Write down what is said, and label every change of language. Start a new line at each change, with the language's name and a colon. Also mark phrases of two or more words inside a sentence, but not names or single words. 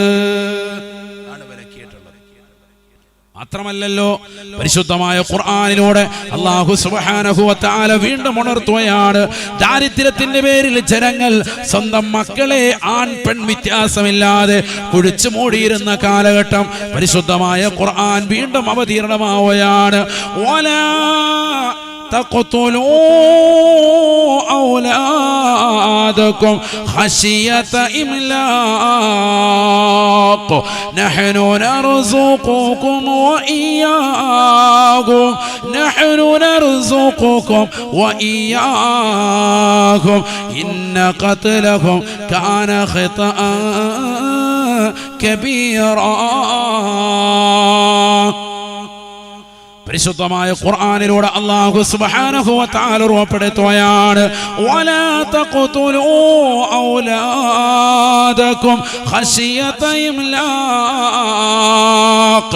Malayalam: മാത്രമല്ലല്ലോ, പരിശുദ്ധമായ ഖുർആനിലൂടെ
Arabic: الله سبحانه وتعالى
Malayalam: വീണ്ടും ഉണർത്തുകയാണ്, ദാരിദ്ര്യത്തിന്റെ പേരിൽ ജനങ്ങൾ സ്വന്തം മക്കളെ ആൺ പെൺ വ്യത്യാസമില്ലാതെ കുഴിച്ചു മൂടിയിരുന്ന കാലഘട്ടം പരിശുദ്ധമായ ഖുർആൻ വീണ്ടും അവതീർണമാവുകയാണ്.
Arabic: تقتلوا أولادكم خشية إملاق نحن نرزقكم وإياكم إن قتلهم كان خطأ كبيرا.
Malayalam: പരിശുദ്ധമായ ഖുർആനിലൂടെ
Arabic: الله سبحانه وتعالى
Malayalam: ഉറപ്പെടുത്തുകയാണ്,
Arabic: ولا تقتلوا أولاد أولادكم خشية إملاق.